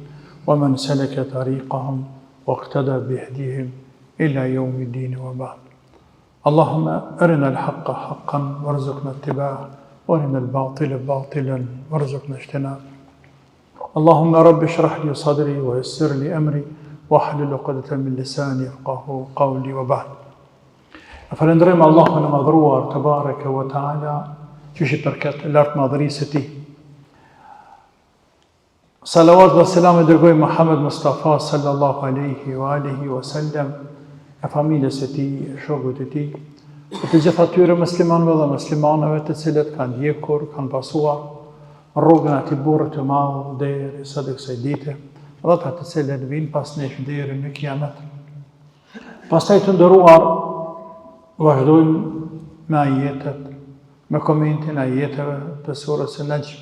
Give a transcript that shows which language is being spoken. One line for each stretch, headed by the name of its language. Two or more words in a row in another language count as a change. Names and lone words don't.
Arabic: ومن سلك طريقهم واقتدى بهديهم إلى يوم الدين وبعد اللهم أرنا الحق حقا وارزقنا اتباعه وأرنا الباطل باطلا وارزقنا اجتنابه اللهم رب اشرح لي صدري ويسر لي أمري واحلل عقدة من لساني يفقهوا قولي وبعد
Albanian: Falënderojmë Allahun e madhruar te bareke ve taala, që i përket lartë madhërisë së tij. Salavat dhe selam e dërgojmë Muhammed Mustafa
Arabic: صلى الله عليه وسلم,
Albanian: e familjes së tij, e shokëve të tij, e të gjithë atyre muslimanëve dhe muslimanëve të cilët kanë ndjekur, kanë pasuar rrugën ati burrit të madh deri sa të kësaj dite, dhe ata të cilët vinë pas nesh deri në kiamet. Pastaj të nderuar, vazhdojmë me ajetet, me komentin e ajeteve të surës së Najm.